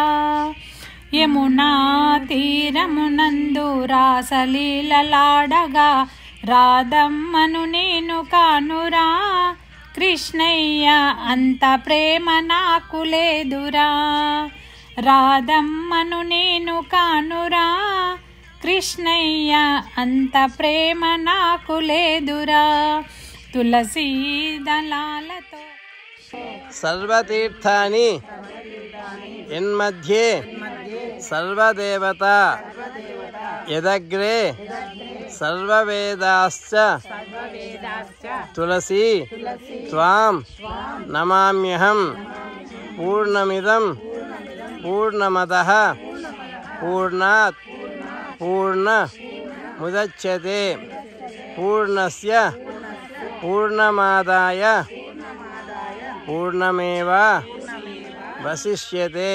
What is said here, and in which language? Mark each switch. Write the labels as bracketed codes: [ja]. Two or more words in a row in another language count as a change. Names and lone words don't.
[te] యమునా తీరమునందు రాసలీలలాడగా రాధమ్మను నేను కానురా కృష్ణయ్య అంత ప్రేమ నాకు లేదురా. రాధమ్మను నేను కానురా కృష్ణయ్య అంత ప్రేమ నాకు లేదురా. తులసి దళాలతో [sa] सर्वतीर्थानि यन्मध्ये सर्वदेवता यदग्रे सर्ववेदाश्च तुलसी त्वां नमाम्यहं पूर्णमिदं पूर्णमदः पूर्णात् पूर्णमुदच्यते पूर्णस्य पूर्णमादाय पूर्णमेवावशिष्यते.